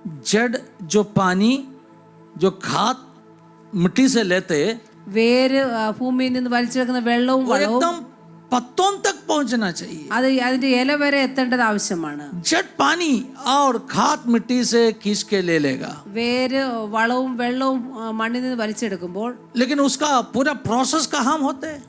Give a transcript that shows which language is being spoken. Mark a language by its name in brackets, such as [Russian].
[Hindi] जड़ जो पानी जो खाद मिट्टी से लेते [Malayalam] വേര് ഭൂമിയിൽ നിന്ന് വലിച്ചെടുക്കുന്ന വെള്ളവും [Hindi] वो [Malayalam] വളവും [Hindi] एकदम पत्तों तक पहुंचना चाहिए। [Malayalam] അത് അതിന്റെ ഇല വരെ എത്തേണ്ടത് ആവശ്യമാണ്. [Hindi] जट पानी और खाद मिट्टी से खींच के ले लेगा, [Malayalam] വേര് വളവും വെള്ളവും മണ്ണിൽ നിന്ന് വലിച്ചെടുക്കുമ്പോൾ [Hindi] लेकिन उसका पूरा प्रोसेस कहाँ होते हैं?